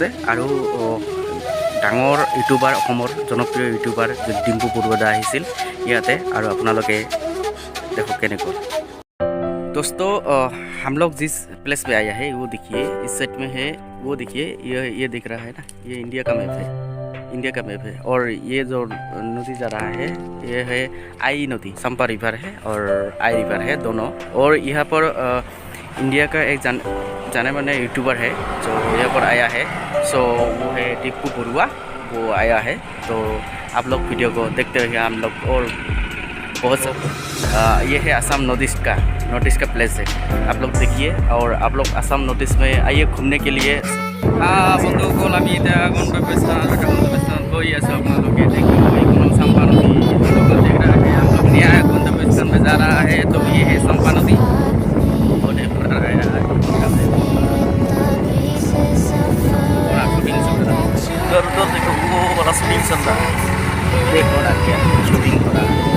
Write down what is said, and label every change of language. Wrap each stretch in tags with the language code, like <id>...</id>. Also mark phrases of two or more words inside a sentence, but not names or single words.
<as>আৰু ডাঙৰ ইউটিউবাৰ, অসমৰ জনপ্ৰিয় ইউটিউবাৰ ডিম্পু বৰুৱা আহিছিল ইয়াতে, আৰু আপোনালোকে দেখো কেনেকুৱা।</as> <hi>दोस्तों हम लोग जिस प्लेस पे आया है वो देखिए, इस साइड में है वो देखिए, ये दिख रहा है ना, ये इंडिया का मैप है, इंडिया का मैप है। और ये जो नदी जा रहा है ये है आई नदी, चंपा रिवर है और आई रिवर है दोनों। और यहाँ पर इंडिया का एक जाने माने यूट्यूबर है जो यहाँ पर आया है, सो वो है डिम्पू बरुआ, वो आया है। तो आप लोग वीडियो को देखते रहिए हम लोग। और बहुत सब ये है आसाम नॉर्थ ईस्ट का प्लेस है, आप लोग देखिए। और आप लोग आसाम नॉर्थ ईस्ट में आइए घूमने के लिए।</hi> <as>বন্ধুসকল আমি এতিয়া গন্তব্যস্থানত গৈ আছোঁ। আপোনালোকে দেখিব এইখন চম্পা নদী,</as> <hi>देख रहा है हम लोग नया गंतव्य स्थान में जा रहा है। तो ये है चंपा नदी और देखो वो वाला शूटिंग चल रहा है, देखो ना क्या शूटिंग हो रहा है।</hi>